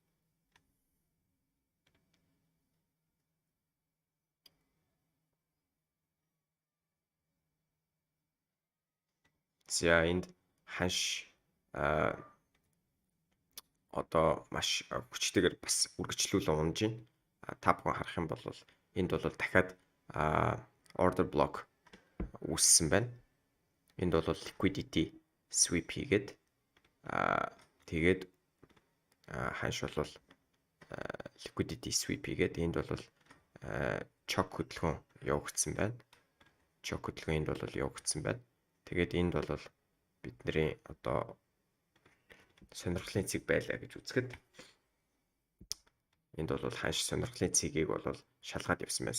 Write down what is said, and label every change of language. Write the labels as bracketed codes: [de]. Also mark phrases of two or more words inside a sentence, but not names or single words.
[mn] За энд ханш одоо маш хүчтэйгээр бас үргэлжлүүлэн унж байна. Та бүхэн харах юм бол энд бол дахиад [en] order block [mn] үүссэн байна. Энд бол [en] liquidity sweep [mn] хийгээд тэгээд ханш бол [en] liquidity sweep [mn] хийгээд энд бол choke хөдөлгөөн явагдсан байна. Choke хөдөлгөөн энд бол явагдсан байна. Тэгээд энд бол бидний одоо сонирхлын цэг байлаа гэж үзэхэд энд бол ханш сонирхлын цэгийг бол шалгаад явсан байна.